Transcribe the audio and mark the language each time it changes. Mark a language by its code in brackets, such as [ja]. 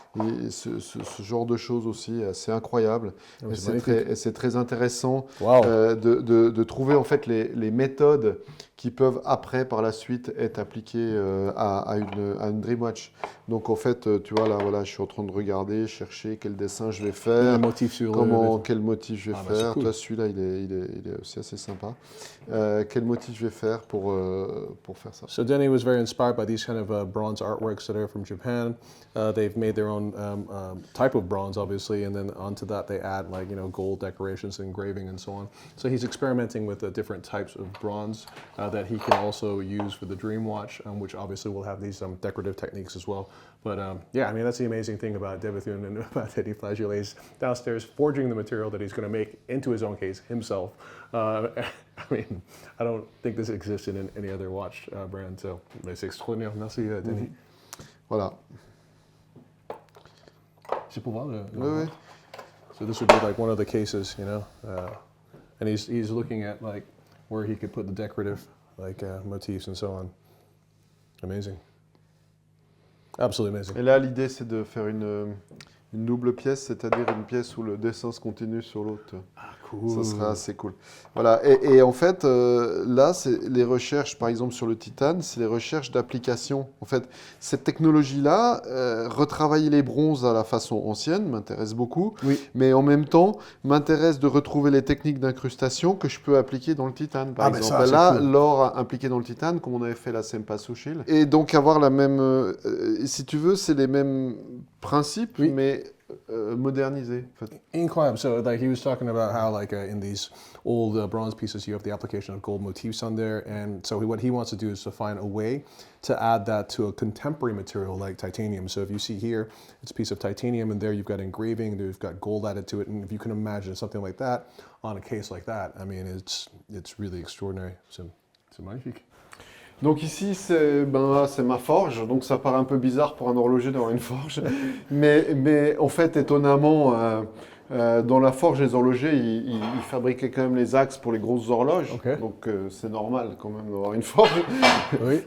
[fr] Et ce genre de choses aussi, c'est incroyable. Et c'est très intéressant de trouver en fait les méthodes qui peuvent après, par la suite, être appliquées à une Dreamwatch. Donc en fait, tu vois, là, voilà, je suis en train de regarder, chercher quel dessin je vais faire, quel motif je vais faire. Cool. Toi, celui-là, il il est aussi assez sympa. Quel motif je vais faire pour faire ça? [en] So Denny was very inspired by these kind of bronze artworks that are from Japan. They've made their own type of bronze, obviously, and then onto that they add like gold decorations, engraving, and so on. So he's experimenting with the different types of bronze that he can also use for the Dream Watch, which obviously will have these decorative techniques as well. But yeah, I mean that's the amazing thing about De Bethune and about Denny Flageolet. He's downstairs forging the material that he's going to make into his own case himself. I mean, I don't think this exists in any other watch brand. [fr] So c'est extraordinaire. Merci Denny. Voilà. C'est pour voir le. Oui. [en] So this would be like one of the cases, and he's looking at like where he could put the decorative like motifs and so on. Amazing. Absolutely amazing. [fr] Et là, l'idée, c'est de faire une double pièce, c'est-à-dire une pièce où le dessin se continue sur l'autre. Ah, cool. Ça serait assez cool. Voilà. Et en fait, là, c'est les recherches, par exemple, sur le titane, c'est les recherches d'application. En fait, cette technologie-là, retravailler les bronzes à la façon ancienne m'intéresse beaucoup. Oui. Mais en même temps, m'intéresse de retrouver les techniques d'incrustation que je peux appliquer dans le titane. Par exemple, là, cool. L'or impliqué dans le titane, comme on avait fait la Cempasúchil. Et donc, avoir la même... si tu veux, c'est les mêmes principes, oui. Mais modernisé. En fait. Incroyable. [en] So, like he was talking about how, like in these old bronze pieces, you have the application of gold motifs on there, and so what he wants to do is to find a way to add that to a contemporary material like titanium. So, if you see here, it's a piece of titanium, and there you've got engraving, you've got gold added to it, and if you can imagine something like that on a case like that, I mean, it's really extraordinary. [fr] C'est magnifique. Donc ici, c'est ma forge, donc ça paraît un peu bizarre pour un horloger d'avoir une forge. mais en fait, étonnamment, dans la forge, les horlogers, ils fabriquaient quand même les axes pour les grosses horloges. Okay. Donc c'est normal quand même d'avoir une forge. Oui.